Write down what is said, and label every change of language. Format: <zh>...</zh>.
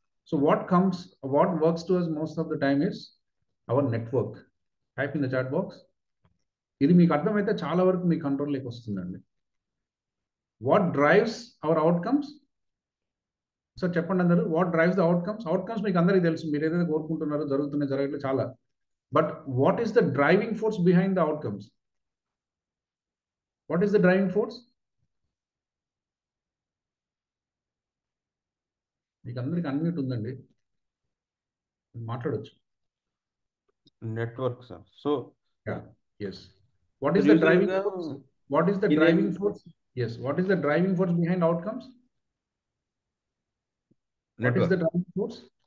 <en>So what works to us most of the time is our network. Type in the chat box.</en> <te>ఇది మీకు అర్థమైతే చాలా వరకు మీ కంట్రోల్లోకి వస్తుందండి.</te> <en>What drives our outcomes?</en> <te>Sir చెప్పండి అందరూ,</te> <en>What drives the outcomes?</en> <te>Outcomes మీకు అందరికీ తెలుసు, మీరు ఏదైతే కోరుకుంటున్నారో జరుగుతున్నాయి, జరగట్లేదు చాలా.</te> <en>But what is the driving force behind the outcomes? What is the driving force?</en> <te>మీకు అందరికి అన్మ్యూట్ ఉందండి, మాట్లాడొచ్చు.</te> <en>Network sir. So yes, what is the driving force? What is the driving force? Yes, what is the driving force behind outcomes? What is the driving force?</en>